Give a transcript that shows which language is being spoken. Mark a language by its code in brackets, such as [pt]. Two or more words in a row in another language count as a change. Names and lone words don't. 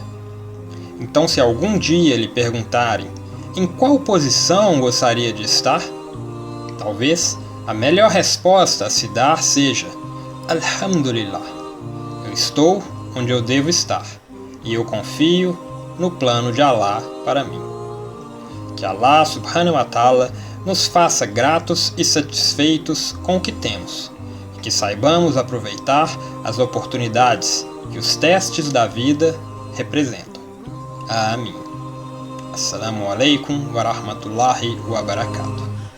[pt] Então, se algum dia lhe perguntarem em qual posição gostaria de estar, talvez a melhor resposta a se dar seja Alhamdulillah, eu estou onde eu devo estar e eu confio no plano de Allah para mim. Que Allah [ar] سبحانه وتعالى [pt] nos faça gratos e satisfeitos com o que temos, e que saibamos aproveitar as oportunidades que os testes da vida representam. Amém. [ar] السلام عليكم ورحمة الله وبركاته.